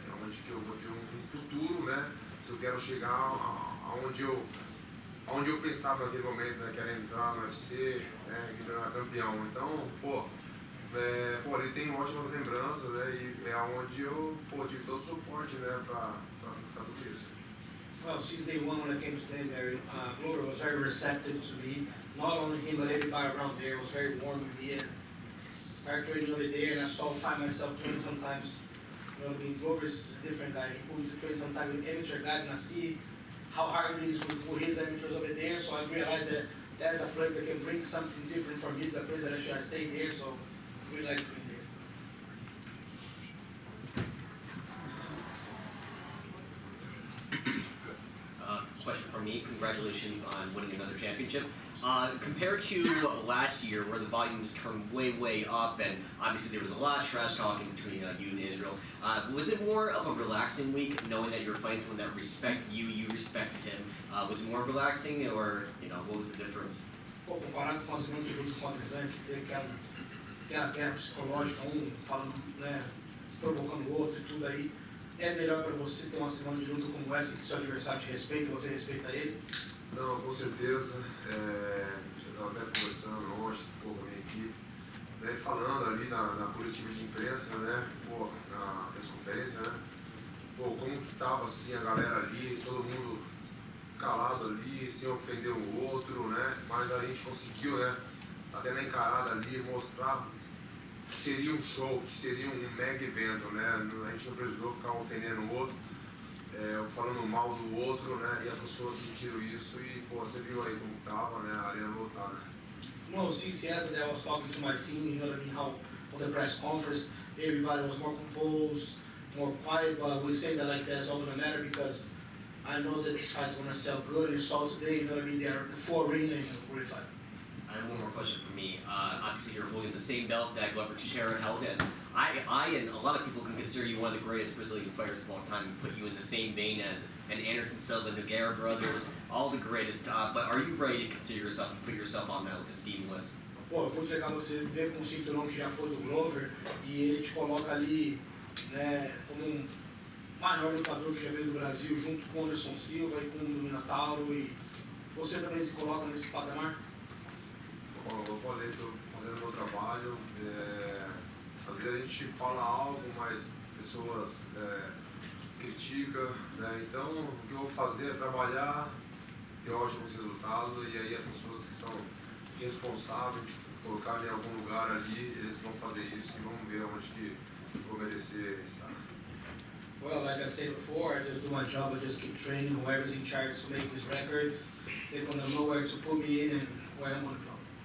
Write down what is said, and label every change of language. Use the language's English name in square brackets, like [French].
[Portuguese] É onde que eu vou ter um futuro, né? Se eu quero chegar aonde eu pensava naquele momento, né? Que era entrar no UFC, né? Me tornar campeão. Então, pô, ali tem ótimas lembranças, né? E é onde eu, pô, tive todo o suporte, né? Pra conquistar tudo isso. [English] Well, since day one when I came to Danbury, Glover was very receptive to me. Not only him, but everybody around there was very warm with me. And started training over there, and I find myself training sometimes. You know what I mean? Glover is a different guy. He put me to train sometimes with amateur guys, and I see how hard it is for his amateurs over there. So I realized that that's a place that can bring something different for me. It's a place that I should have stayed there. So I really like being there. Question for me. Congratulations on winning another championship. Compared to last year, where the volume was turned way up, and obviously there was a lot of trash talking between you and Israel, was it more of a relaxing week, knowing that you were fighting someone that respected you, you respected him? Was it more relaxing, or what was the difference? [Portuguese] Pô, comparado com as semanas de luta contra o Zan, que teve aquela guerra psicológica, falando, né, se provocando o outro e tudo aí, é melhor para você ter uma semana de luta como essa, que seu adversário te respeita, você respeita ele? Não, com certeza. Eu estava até conversando ontem com a minha equipe, né, falando ali na coletiva de imprensa, né, pô, na press-conferência, né, pô, como que estava assim a galera ali, todo mundo calado ali, sem ofender o outro, né, mas a gente conseguiu, né, até na encarada ali, mostrar que seria um show, que seria um mega evento, né, a gente não precisou ficar ofendendo o outro, falando mal do outro, né, e as pessoas sentiram isso e, pô, você viu aí como tava, né, a arena lotada. [English] No, since yesterday I was talking to my team, you know what I mean, how on the press conference, everybody was more composed, more quiet, but we say that like that's all gonna matter because I know that this fight's gonna sell good, and so today, you know what I mean, they are the 4 arena in the great fight. I have one more question for me. Obviously, you're holding the same belt that Glover Teixeira held, and I and a lot of people can consider you one of the greatest Brazilian fighters of all time and put you in the same vein as an Anderson Silva, Nogueira brothers, all the greatest. But are you ready to consider yourself and put yourself on that with the Steven list? [Portuguese] Pô, é muito legal você ver com o cinturão que já foi do Glover e ele te coloca ali, né, como maior lutador que já veio do Brasil, junto com o Anderson Silva e com o Minotauro, e você também se coloca nesse patamar? Bom, eu falei, estou fazendo meu trabalho, às vezes a gente fala algo, mas pessoas criticam, né? Então o que eu vou fazer é trabalhar, ter ótimos resultados, e aí as pessoas que são responsáveis de colocar em algum lugar ali, eles vão fazer isso e vamos ver onde que eu vou merecer estar. [English] Well, like I said before, I just do my job, I just keep training. Whoever's in charge to make these records, they're gonna know where to put me in and where I'm gonna go.